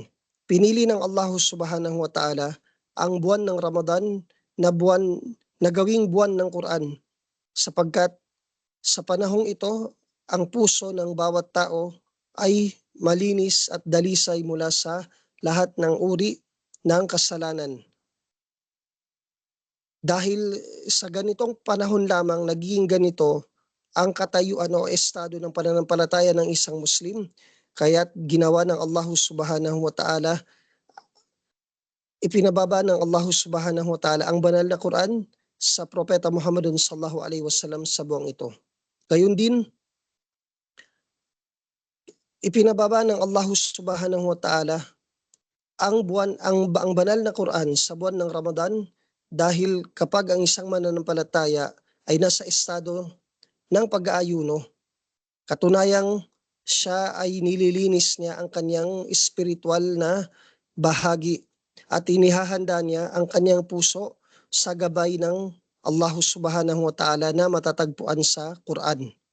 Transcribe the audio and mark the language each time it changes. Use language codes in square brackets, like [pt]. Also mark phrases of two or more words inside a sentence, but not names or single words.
[tl] Pinili ng Allah [ar] سبحانه وتعالى [tl] ang buwan ng Ramadan na gawing buwan ng Quran, sapagkat sa panahong ito ang puso ng bawat tao ay malinis at dalisay mula sa lahat ng uri ng kasalanan. Dahil sa ganitong panahon lamang naging ganito ang katayuan o estado ng pananampalataya ng isang Muslim, kaya't ginawa ng Allah [ar] سبحانه وتعالى, [tl] ipinababa ng Allah [ar] سبحانه وتعالى [tl] ang banal na Quran sa Propeta Muhammadun [ar] صلى الله عليه وسلم [tl] sa buwang ito. Gayun din, ipinababa ng Allah [ar] سبحانه وتعالى [tl] ang banal na Quran sa buwan ng Ramadan, dahil kapag ang isang mananampalataya ay nasa estado ng pag-aayuno, katunayang siya ay nililinis niya ang kanyang espiritual na bahagi at inihahanda niya ang kanyang puso sa gabay ng Allah [ar] سبحانه وتعالى [tl] na matatagpuan sa Quran.